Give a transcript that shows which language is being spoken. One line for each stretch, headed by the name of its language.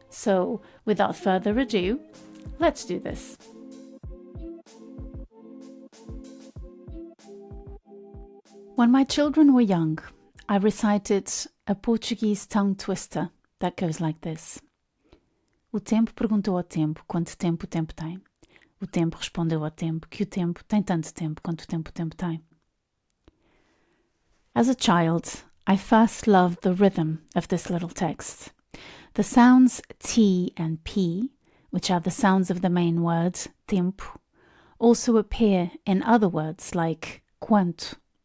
English: So without further ado, let's do this. When my children were young, I recited a Portuguese tongue twister that goes like this.
Portuguese: O tempo perguntou ao tempo quanto tempo o tempo tem. O tempo respondeu ao tempo que o tempo tem tanto tempo quanto o tempo tem.
English: As a child, I first loved the rhythm of this little text. The sounds T and P, which are the sounds of the main word, tempo, also appear in other words like quanto.